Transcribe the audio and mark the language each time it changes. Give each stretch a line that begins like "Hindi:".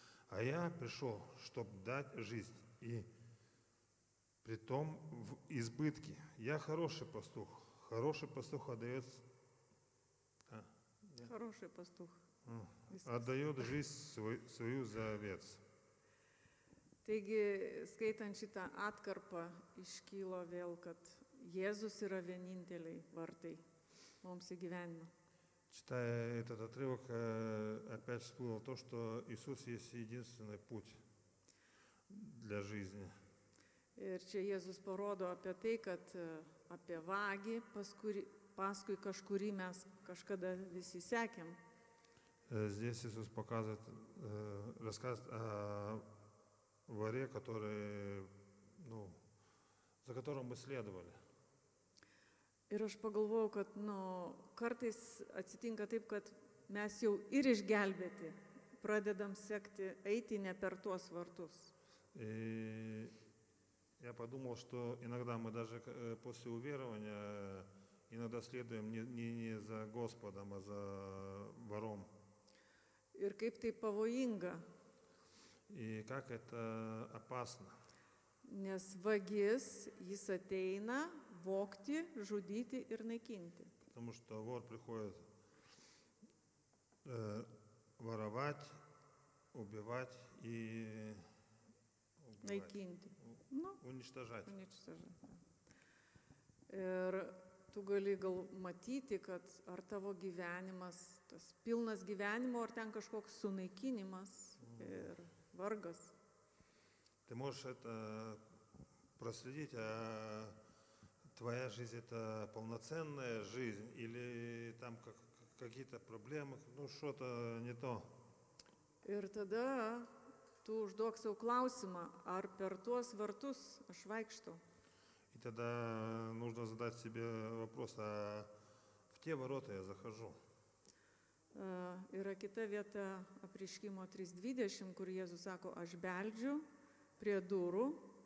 Russian: А я пришел, чтобы дать жизнь, и притом в избытке. Я хороший пастух. Хороший пастух отдает... Хороший пастух.
Lithuanian: Viskas.
Russian: Отдает жизнь свою за овец.
Lithuanian: Taigi, skaitant šitą atkarpą, iškylo vėl, kad Jėzus yra vieninteliai vartai mums į gyvenimą.
Russian: Читая этот отрывок, опять всплыло то, что Иисус есть единственный путь для жизни.
Lithuanian: Ir čia Jėzus parodo apie tai, kad apie vagį, paskui kažkurį mes kažkada visi sekėm.
Russian: Здесь Иисус показывает, рассказывает о воре, который, за которым мы следовали.
Lithuanian: Ir aš pagalvojau, kad kartais atsitinka taip, kad mes jau ir išgelbėti pradedam sekti, eiti не per tuos vartus.
Russian: И я подумал, что иногда мы даже после уверования иногда следуем не за Господом, а за вором.
Lithuanian: Ir kaip tai pavojinga,
Russian: И как это опасно.
Lithuanian: nes vagis jis ateina vogti, žudyti ir naikinti.
Russian: Потому что вор приходит воровать, убивать и
Lithuanian: Naikinti.
Russian: уничтожать.
Lithuanian: Ir tu gali gal matyti, kad ar tavo gyvenimas, tas pilnas gyvenimo, ar ten kažkoks sunaikinimas ir vargas.
Russian: Ты можешь это проследить, а твоя жизнь это полноценная жизнь или там какие-то проблемы, что-то не то.
Lithuanian: Ir tada tu užduok savo klausimą, ar per tuos vartus aš vaikštau.
Russian: И тогда нужно задать себе вопрос, а в те ворота я захожу.
Lithuanian: Yra kita vieta Apreiškimo 3:20, kur Jėzus sako, aš beldžiu prie durų.